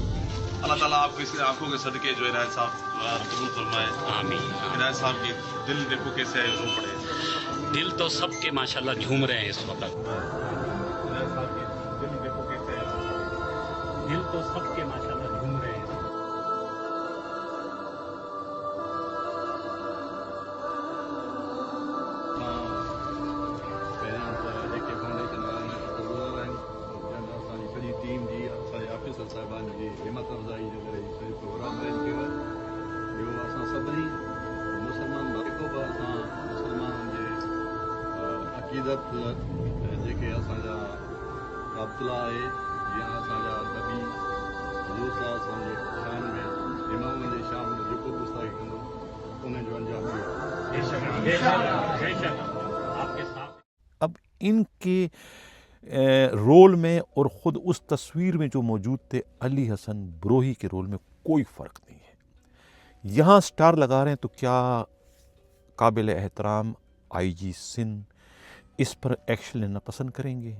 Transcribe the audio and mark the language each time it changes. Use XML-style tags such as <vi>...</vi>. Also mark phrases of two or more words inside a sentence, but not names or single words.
<ur>اللہ تعالیٰ آپ کو اس آنکھوں کے صدقے جو عنایت صاحب قبول فرمائے. آمین. عنایت صاحب کی دل دیکھو کیسے رو پڑے. دل تو سب کے ماشاءاللہ جھوم رہے ہیں اس وقت. عنایت صاحب کی دل دیکھو کیسے رو پڑے. دل تو سب کے ماشاءاللہ جھوم رہے ہیں.</ur> <sd>सॼी टीम जी, असांजे ऑफिसर साहिबान जी हिमत अफ़ज़ाई जो करे सॼो प्रोग्राम अरेंज कयो आहे. ॿियो असां सभिनी मुस्लमान जेको बि असां मुस्लमाननि जे अक़ीदत जेके असांजा राबतला आहे, जीअं असांजा नबी हज़ूर</sd> <ar>صلى الله عليه وسلم</ar> <sd>जे शान में, इमाम जे शान में जेको बि गुस्ताखी कंदो उन्हनि जो अंजाम ॾियो.</sd> <ur>آپ کے ساتھ اب ان کے رول میں اور خود اس تصویر میں جو موجود تھے علی حسن بروہی کے رول میں کوئی فرق نہیں ہے. یہاں سٹار لگا رہے ہیں تو کیا قابل احترام آئی جی سندھ اس پر ایکشن لینا پسند کریں گے؟</ur>